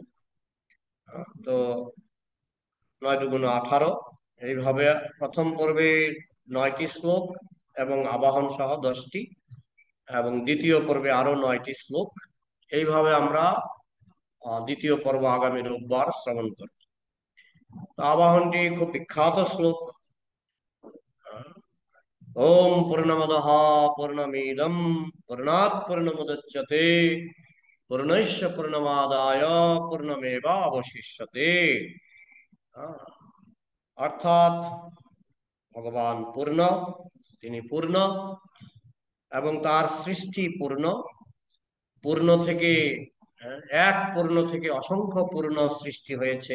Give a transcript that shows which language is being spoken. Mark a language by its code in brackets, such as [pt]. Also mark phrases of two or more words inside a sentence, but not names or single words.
[bn] তো 9 দুগুণ 18, এইভাবে প্রথম পর্বে 9টি শ্লোক এবং আবাহন সহ 10টি, এবং দ্বিতীয় পর্বে আরো 9টি শ্লোক। এইভাবে আমরা দ্বিতীয় পর্ব আগামী রোববার শ্রবণ করব। আবাহনটি খুব বিখ্যাত শ্লোক। [sa] ওম পূর্ণমদঃ পূর্ণমিদং পূর্ণাৎ পূর্ণমুদচ্যতে পূর্ণস্য পূর্ণমাদায় পূর্ণমেবাবশিষ্যতে। [bn] অর্থাৎ ভগবান পূর্ণ, তিনি পূর্ণ এবং তার সৃষ্টি পূর্ণ। পূর্ণ থেকে এক পূর্ণ থেকে অসংখ্য পূর্ণ সৃষ্টি হয়েছে।